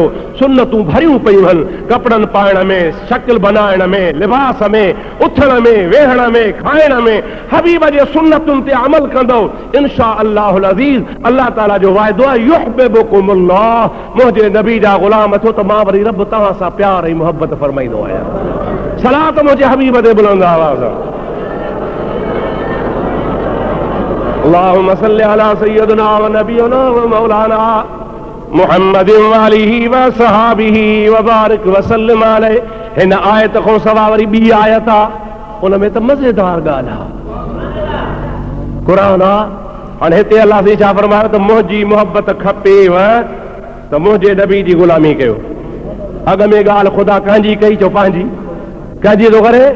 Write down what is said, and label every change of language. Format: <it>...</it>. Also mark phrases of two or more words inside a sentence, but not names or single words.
<sd>सुन्नतूं भरियूं पयूं आहिनि, कपिड़नि पाइण में, शकिल बनाइण में, लिबास में, उथण में, वेहण में, खाइण में, हबीब जे सुन्नतुनि ते अमल कंदो,</sd> <ar>إن شاء الله العزيز,</ar> <sd>अल्लाह ताला जो वाइदो आहे, युहिब्बुकुमुल्लाह, मुंहिंजे नबी जा ग़ुलाम थियो त मां वरी रब तव्हां सां प्यार ऐं मोहबत फरमाईंदो आहियां। सलात मुंहिंजे हबीब ते बुलंद आवाज़।</sd> <ar>اللهم صل على سيدنا و نبينا و مولانا محمد و آله و صحابه و بارك و سلم عليه.</ar> <sd>हिन आयत खां सवाइ वरी ॿी आयत आहे, उन में त मज़ेदार ॻाल्हि आहे, क़ुर आहे। हाणे हिते अलाह साईं छा फरमायो त मुंहिंजी मोहबत खपेव त मुंहिंजे नबी जी ग़ुलामी कयो। अॻ में ॻाल्हि ख़ुदा कंहिंजी कई, चओ पंहिंजी, कंहिंजी थो करे?</sd>